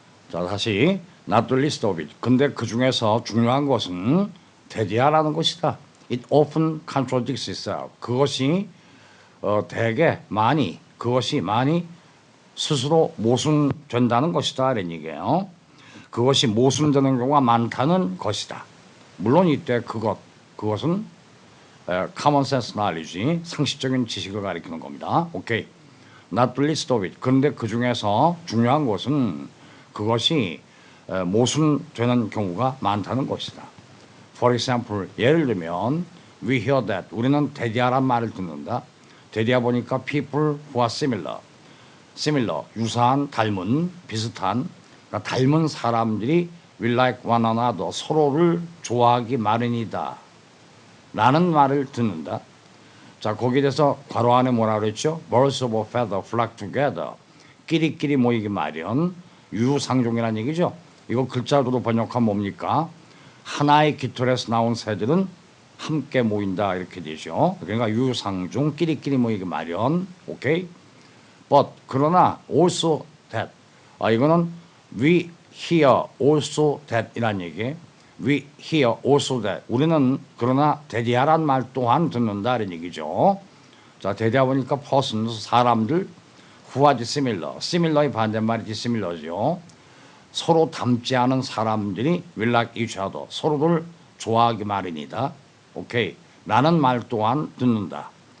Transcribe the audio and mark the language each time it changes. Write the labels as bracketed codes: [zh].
[ko] 자, 다시 [en] not the least of it. [ko] 근데 그 중에서 중요한 것은 대디야라는 것이다. [en] It often contradicts itself. [ko] 그것이 대개 많이 그것이 많이 스스로 모순된다는 것이다 이런 얘기예요. 그것이 모순되는 경우가 많다는 것이다. 물론 이때 그것은 [en] common sense knowledge, [ko] 상식적인 지식을 가리키는 겁니다. [en] 오케이. Not the least of it. [ko] 그런데 그 중에서 중요한 것은 그것이 모순되는 경우가 많다는 것이다. [en] For example, [ko] 예를 들면 [en] we hear that [ko] 우리는 대디야란 말을 듣는다. 대디야 보니까 [en] people who are similar, [ko] 유사한, 닮은, 비슷한, 그러니까 닮은 사람들이 [en] will like one another, [ko] 서로를 좋아하기 마련이다 라는 말을 듣는다. 자, 거기에 대해서 괄호 안에 뭐라 그랬죠? [en] Birds of a feather flock together. [ko] 끼리끼리 모이기 마련. 유상종이라는 얘기죠. 이거 글자로 번역하면 뭡니까? 하나의 깃털에서 나온 새들은 함께 모인다 이렇게 되죠. 그러니까 유상종, 끼리끼리 모이기 마련. 오케이? [en] But [ko] 그러나 [en] also that. [ko] 이거는 [en] we hear also that 이란 얘기. We hear also that. [ko] 우리는 그러나 대디야란 말 또한 듣는다 이런 얘기죠. 자, 대디야 보니까 persons, 사람들, [en] who are similar. [ko] similar의 반대말이 dissimilar죠. 서로 닮지 않은 사람들이 [en] will like each other. [ko] 서로를 좋아하기 마련이다. 오케이. 라는 말 또한 듣는다.